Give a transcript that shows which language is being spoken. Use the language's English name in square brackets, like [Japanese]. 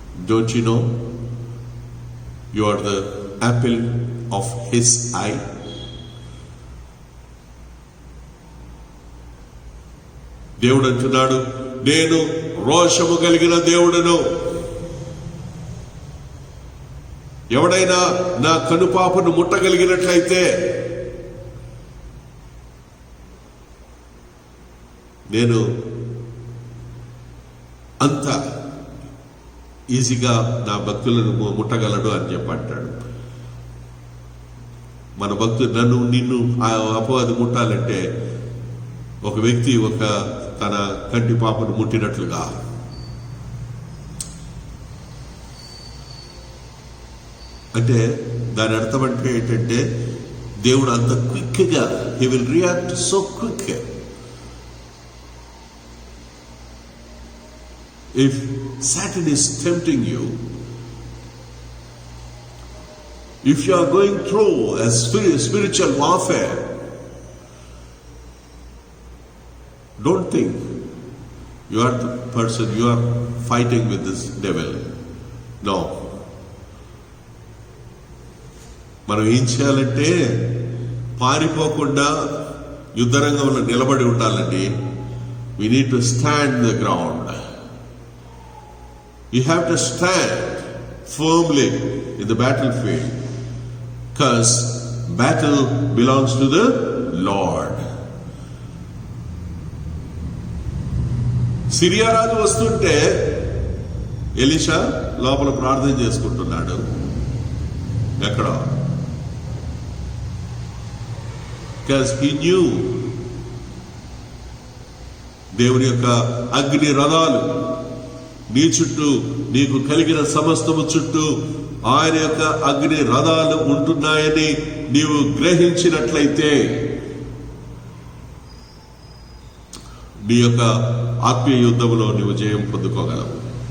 [English] Don't you know you are the apple of his eye? [Telugu] దేవుడు అంటున్నాడు, నేను రోషము కలిగిన దేవుడును. ఎవడైనా నా కనుపాపను ముట్టగలిగినట్లయితే నేను అంత ఈజీగా నా భక్తులను ముట్టగలడు అని చెప్పంటాడు. మన భక్తులు నన్ను నిన్ను ఆ అపవాది ముట్టాలంటే ఒక వ్యక్తి తన కంటి పాపను ముట్టినట్లుగా. అంటే దాని అర్థం అంటే ఏంటంటే, దేవుడు అంత క్విక్గా, [English] He will react so quick. If Satan is tempting you, if you are going through a spiritual warfare, don't think you are the person, you are fighting with this devil. No. [Telugu] మనం ఏం చేయాలంటే, పారిపోకుండా యుద్ధరంగంలో నిలబడి ఉండాలండి. [English] We need to stand the ground. You have to stand firmly in the battlefield, because battle belongs to the Lord. [Telugu] Syria రాజు వస్తుంటే Elisha లోపల ప్రార్థన చేసుకుంటున్నాడు. ఎక్కడ? [English] because he knew [Telugu] దేవుని యొక్క అగ్ని రథాలు నీ చుట్టూ, నీకు కలిగిన సమస్తము చుట్టూ ఆయన యొక్క అగ్ని రథాలు ఉంటున్నాయని నీవు గ్రహించినట్లయితే నీ యొక్క ఆత్మీయ యుద్ధంలో నీవు జయం పొందుకోగలవు.